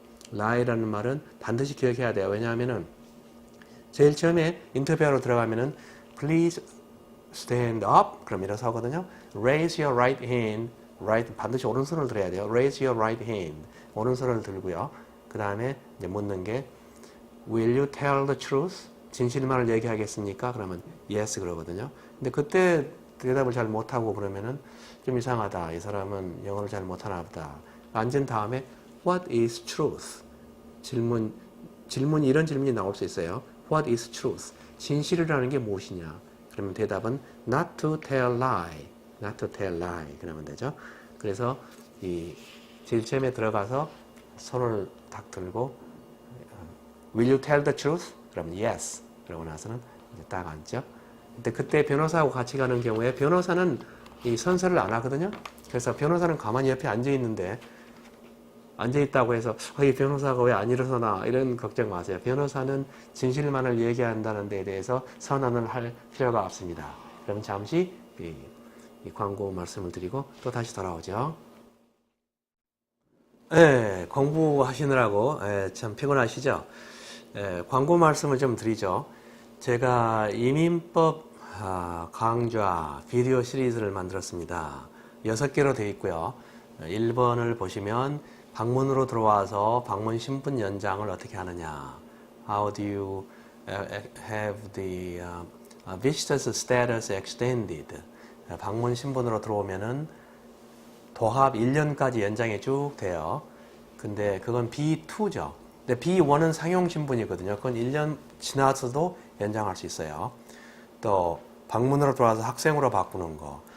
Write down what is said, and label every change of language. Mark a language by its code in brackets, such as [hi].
[ko] lie라는 말은 반드시 기억해야 돼요. 왜냐하면은 제일 처음에 인터뷰하러 들어가면은 [en] please stand up [ko] 그럼 이래서 하거든요. [en] raise your right hand [ko] 반드시 오른손을 들어야 돼요. [en] raise your right hand [ko] 오른손을 들고요. 그 다음에 이제 묻는 게 [en] will you tell the truth [ko] 진실만을 얘기하겠습니까? 그러면 yes 그러거든요. 근데 그때 대답을 잘 못하고 그러면은 좀 이상하다. 이 사람은 영어를 잘 못하나 보다. 앉은 다음에 [en] what is truth? [ko] 이런 질문이 나올 수 있어요. [en] What is truth? [ko] 진실이라는 게 무엇이냐? 그러면 대답은 [en] not to tell lie. [ko] 그러면 되죠. 그래서 이 제일 처음에 들어가서 손을 딱 들고 [en] Will you tell the truth? [ko] 그러면 yes. 그러고 나서는 이제 딱 앉죠. 근데 그때 변호사하고 같이 가는 경우에 변호사는 이 선서를 안 하거든요. 그래서 변호사는 가만히 옆에 앉아 있는데 앉아있다고 해서 이 변호사가 왜 안 일어서나 이런 걱정 마세요. 변호사는 진실만을 얘기한다는 데에 대해서 선언을 할 필요가 없습니다. 그럼 잠시 이 광고 말씀을 드리고 또 다시 돌아오죠. 공부하시느라고 참 피곤하시죠? 광고 말씀을 좀 드리죠. 제가 이민법 강좌 비디오 시리즈를 만들었습니다. 6개로 되어 있고요. 1번을 보시면 방문으로 들어와서 방문 신분 연장을 어떻게 하느냐. [en] How do you have the visitor's status extended? [ko] 방문 신분으로 들어오면은 도합 1년까지 연장이 쭉 돼요. 근데 그건 B2죠. 근데 B1은 상용 신분이거든요. 그건 1년 지나서도 연장할 수 있어요. 또 방문으로 들어와서 학생으로 바꾸는 거.